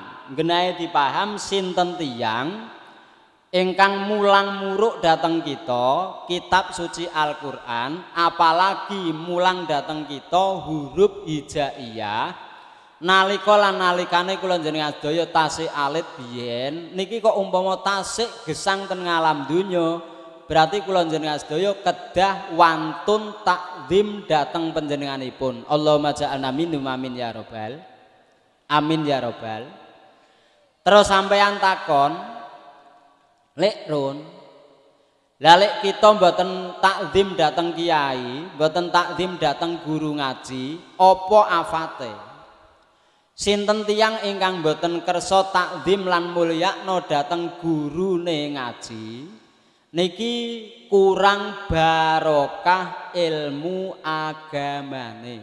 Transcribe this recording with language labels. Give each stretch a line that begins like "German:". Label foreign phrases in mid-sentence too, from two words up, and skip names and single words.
Javanese: Ngenahe dipaham sinten tiyang ingkang mulang muruk dateng kita kitab suci Al-Qur'an, apalagi mulang dateng kita huruf hijaiyah nalika lan nalikane kula njenengan sedaya tasik alit biyen niki kok umpama tasik gesang ten ngalam donya berarti kula njenengan sedaya kedah wantun takzim dateng panjenenganipun.
Arabic: اللهم اجعلنا منهم آمين يا رب آمين يا رب.
Javanese: Terus sampeyan takon Lek Run, lalek kita mboten takzim dateng kiai, mboten takzim dateng guru ngaji, apa afate? Sinten tiyang ingkang mboten kersa takzim lan mulyakna dateng gurune ngaji, niki kurang barokah ilmu agamane.